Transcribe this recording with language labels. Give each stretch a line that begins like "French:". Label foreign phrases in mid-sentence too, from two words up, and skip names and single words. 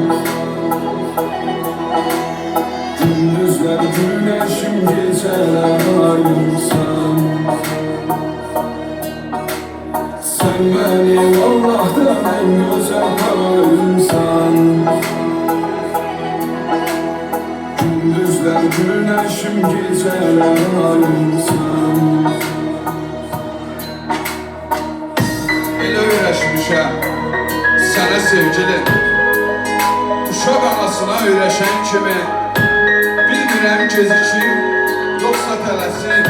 Turkish: Gündüzler güneşim, geceler ayımsan. Sen benim Allah'tan en güzel karımsan. Gündüzler güneşim, geceler ayımsan.
Azerbaijani: Elə öyrəşmişəm sənə sevgili. Uşaq anasına öyrəşən kimi bilmirəm gecikir yoxsa tələsin.